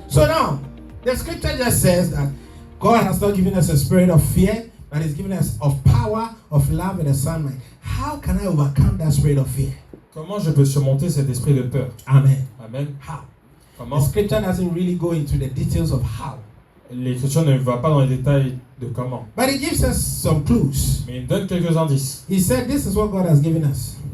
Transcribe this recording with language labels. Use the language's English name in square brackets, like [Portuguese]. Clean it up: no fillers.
[English] So now, the scripture just says that God has not given us a spirit of fear, but He's given us of power, of love, and a sound mind. How can I overcome that spirit of fear? [French] Comment je peux surmonter cet esprit de peur? [English] Amen. Amen. How? The [French] Comment? [English] scripture doesn't really go into the details of how, [French] L'Écriture ne va pas dans les détails de comment. [English] but it gives us some clues. [French] Mais il donne quelques indices. [English] He said, this is what God has given us.